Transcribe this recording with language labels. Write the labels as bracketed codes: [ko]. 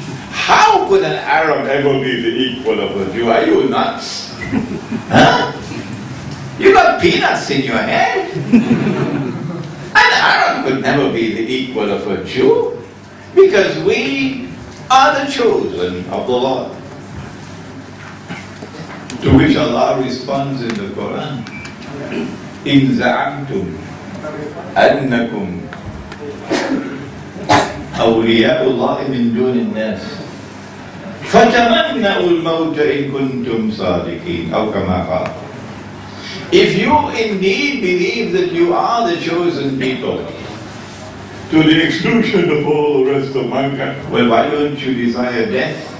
[en] How could an Arab ever be the equal of a Jew? Are you nuts? Huh? You got peanuts in your head. An Arab could never be the equal of a Jew, because we are the chosen of the Lord. To which Allah responds in the Quran, [ar] إِن زَعَمْتُمْ أَنَّكُمْ أَوْلِيَاءُ اللَّهِ مِن دُونِ النَّاسِ فَتَمَنَّؤُوا الْمَوْتَ إِن كُنتُمْ صَادِقِينَ أو كما قال. [en] If you indeed believe that you are the chosen people, to the exclusion of all the rest of mankind, well, why don't you desire death?